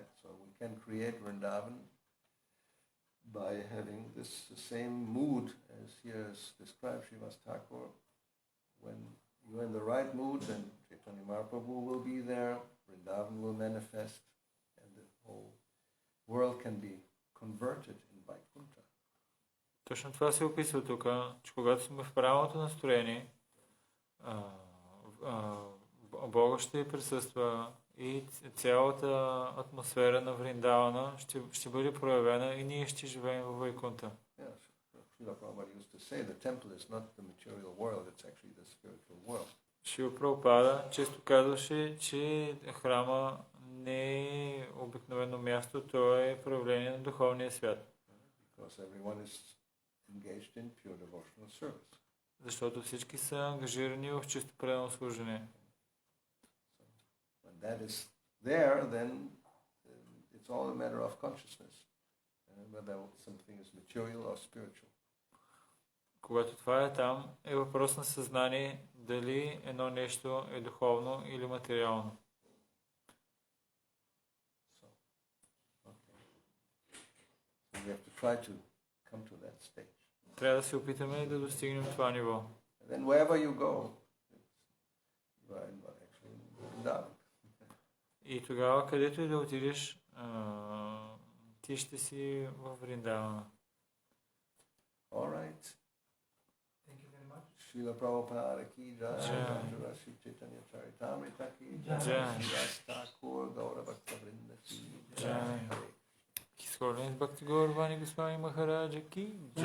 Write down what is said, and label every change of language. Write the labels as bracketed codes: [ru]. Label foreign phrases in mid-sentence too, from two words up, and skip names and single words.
[en] So we can create Vrindavan by having this same mood as here is described, Shривas Thakur. When you're in the right mood, then Chaitanya Mahaprabhu will be there, Vrindavan will manifest, and the whole world can be converted in Vaikuntha. [bg] Точно това се описва тук, че когато сме в правилното настроение, Бога ще присъства и цялата атмосфера на Вриндавана ще бъде проявена и ние ще живеем в Вайкунта. [en] Srila Prabhupada used to say the temple is not the material world, it's actually the spiritual world. [bg] Шрила Прабхупада често казваше, че храма не е обикновено място, то е проявление на духовния свят. [en] Because everyone is engaged in pure devotional service. [bg] Защото всички са ангажирани в чисто предано служение. [en] When that is there, then it's all a matter of consciousness, whether something is material or spiritual. [bg] Когато това е там, е въпрос на съзнание дали едно нещо е духовно или материално. [en] So we have to try to come to that stage. [bg] Трябва да се опитаме да достигнем това ниво. [en] And then wherever you go, you are actually in Vrindavan. [bg] И тогава, където и да отидеш, ти ще си в Вриндавана. [en] All right. Thank you very much. [hi] श्रील प्रभुपाद की जय, Jai. श्री चैतन्य चरितामृत की Jai. जय, श्री ठाकुर गौरवाणी वृंदा की Jai. jai. [en] His Holiness [hi] भक्ति गौरवाणी गोस्वामी महाराज की जय.